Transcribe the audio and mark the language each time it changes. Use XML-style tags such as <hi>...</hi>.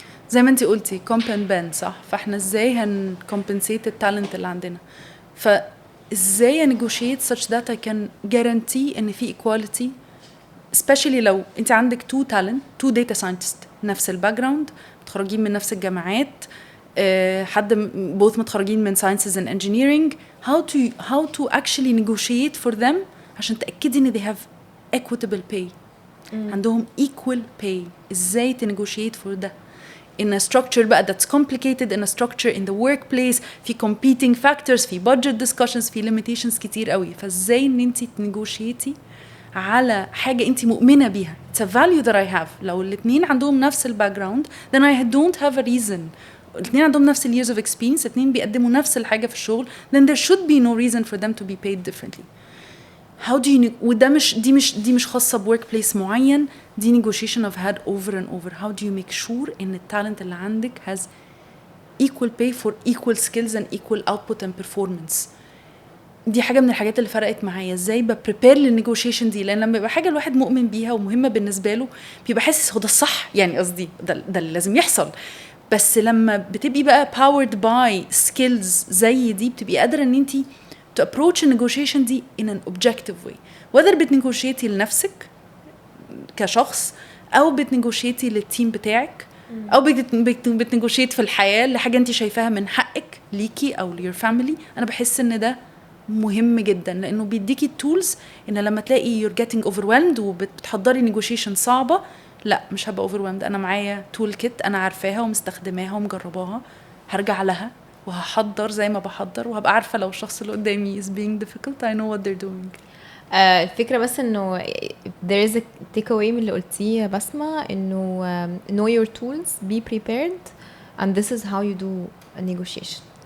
<ar>زي ما انتي قلتي</ar> <en>comp and bend</en> <ar>صح؟ فاحنا ازاي compensate التالنت اللي عندنا؟ فازاي negotiate</ar> <en>such that I can guarantee</en> <ar>ان في equality especially لو انت عندك</ar> <en>two data scientists</en> <ar>نفس الباك جراوند، متخرجين من نفس الجامعات، حد both متخرجين من</ar> <en>sciences and engineering. how to actually negotiate for them</en> <ar>عشان تأكدي ان</ar> <en>they have equitable pay. عندهم equal pay.</en> <ar>ازاي</ar> <en>negotiate for ده in a structure بقى that's complicated, in a structure in the workplace في competing factors، في budget discussions، في limitations</en> <ar>كتير قوي. فازاي ان انت negotiate على حاجة انت مؤمنة بيها.</ar> <en>It's a value that I have.</en> <ar>لو الاثنين عندهم نفس الباك جراوند</ar> <en>then I don't have a reason.</en> <ar>الاثنين عندهم نفس</ar> <en>years of experience،</en> <ar>الاثنين بيقدموا نفس الحاجة في الشغل،</ar> <en>then there should be no reason for them to be paid differently. How do you</en> <ar>وده دي مش خاصة ب</ar> <en>workplace</en> <ar>معين، دي</ar> <en>negotiation I've had over and over. How do you make sure</en> <ar>ان التالنت اللي عندك</ar> <en>has equal pay for equal skills and equal output and performance.</en> <ar>دي حاجة من الحاجات اللي فرقت معايا. ازاي ببريبير للنيجوشيشن دي، لان لما يبقى حاجة الواحد مؤمن بيها ومهمة بالنسبة له بيبقى حاسس هو ده الصح، يعني قصدي ده اللي لازم يحصل. بس لما بتبقي بقى</ar> <en>powered by skills</en> <ar>زي دي بتبقي قادرة ان انتي</ar> <en>to approach negotiation</en> <ar>دي</ar> <en>in an objective way.</en> <ar>whether بتنيجوشيتي لنفسك كشخص او بتنيجوشيتي للتيم بتاعك او بتنيجوشيت في الحياة لحاجة انتي شايفاها من حقك ليكي او ليور فاميلي. انا بحس ان ده مهم جدا لانه بيديكي التولز ان لما تلاقي</ar> <en>you're getting overwhelmed</en> <ar>وبتحضري negotiation صعبة، لا مش هبقى overwhelmed. انا معايا tool kit انا عارفاها ومستخدماها ومجرباها، هرجع لها وهحضر زي ما بحضر وهبقى عارفة لو الشخص اللي قدامي</ar> <en>is being difficult I know what they're doing.</en> <ar>الفكرة بس انه</ar> <en>there is a take away</en> <ar>من اللي قلتيه بسمة، انه</ar> <en>know your tools, be prepared, and this is how you do a negotiation.</en>